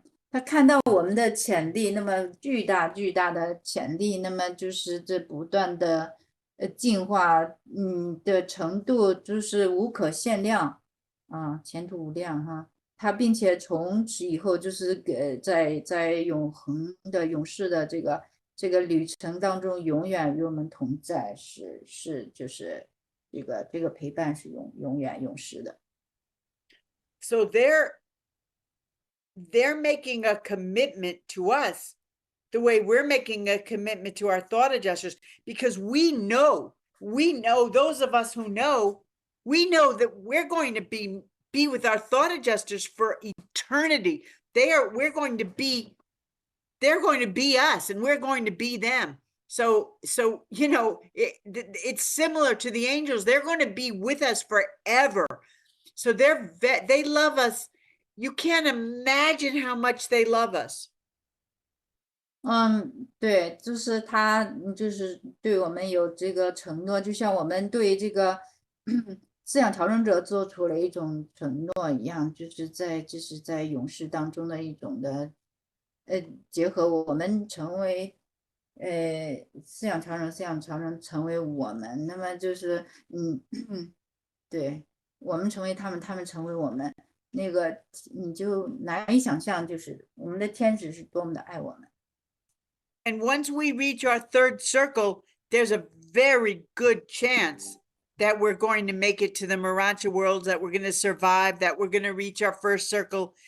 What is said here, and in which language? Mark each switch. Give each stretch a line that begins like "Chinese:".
Chinese: 他看到我们的潜力，那么巨大的潜力，那么就是这不断的进化，的程度就是无可限量，前途无量哈。他并且从此以后就是在永恒的永世的这个旅程当中，永远与我们同在，就是这个陪伴是永远永世的。
English: So they're making a commitment to us the way we're making a commitment to our thought adjusters, because we know those of us who know, we know that we're going to be with our thought adjusters for eternity. They're going to be us and we're going to be them. So it's similar to the angels. They're going to be with us forever. So they love us. You can't imagine how much they love us.
Chinese: 对，就是他就是对我们有这个承诺，就像我们对这个思想调整者做出了一种承诺一样，就是在永世当中的一种的结合，我们成为思想调整成为我们，那么就是对，我们成为他们，他们成为我们，那个你就难以想象，就是我们的天使是多么的爱我们。
English: And once we reach our third circle, there's a very good chance that we're going to make it to the Marancha worlds, that we're going to survive, that we're going to reach our first circle.